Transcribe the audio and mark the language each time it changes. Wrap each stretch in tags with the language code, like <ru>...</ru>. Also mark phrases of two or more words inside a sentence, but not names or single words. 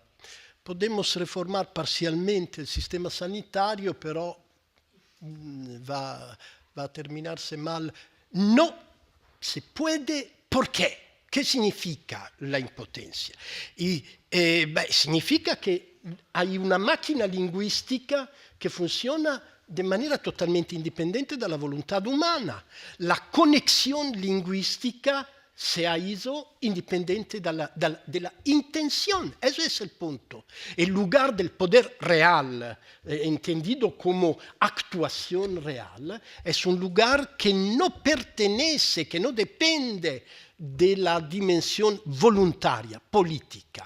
<es>Podemos reformar parcialmente el sistema sanitario, pero va a terminarse mal. No se puede. ¿Por qué? ¿Qué significa la impotencia? Significa que hay una máquina lingüística que funciona de manera totalmente independiente</es> <it>dalla volontà umana.</it> <es>La conexión lingüística se ha ido independiente de la intención. Ese es el punto. El lugar del poder real, entendido como actuación real, es un lugar que no pertenece, que no depende de la dimensión voluntaria, política.</es>